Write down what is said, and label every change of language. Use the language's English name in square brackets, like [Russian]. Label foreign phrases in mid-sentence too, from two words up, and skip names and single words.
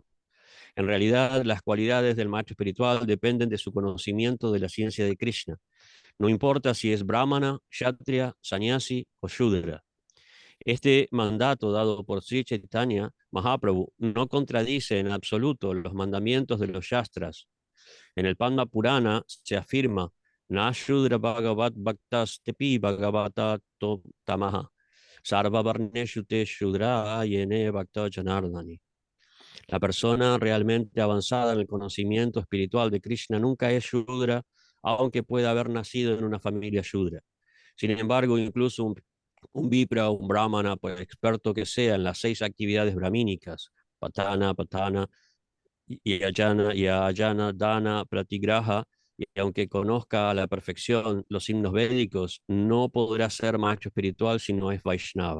[Spanish] En realidad, las cualidades del maestro espiritual dependen de su conocimiento de la ciencia de Krishna. No importa si es brahmana, kshatriya, sannyasi o shudra. Este mandato dado por Sri Chaitanya Mahaprabhu no contradice en absoluto los mandamientos de los Shastras. En el Padma Purana se afirma [Sanskrit] Na Shudra Bhagavat Bhaktas Tepi Bhagavata Tamaha Sarva Varneshu Te Shudra Yene Bhakta Janardani. [Spanish] La persona realmente avanzada en el conocimiento espiritual de Krishna nunca es Shudra, aunque pueda haber nacido en una familia Shudra. Sin embargo, incluso un Vipra o un Brahmana, por experto que sea en las 6 actividades brahmínicas, [Sanskrit] Patana, Yajana, Dana, Pratigraha, [Spanish] y aunque conozca a la perfección los signos védicos, no podrá ser maestro espiritual si no es Vaishnava.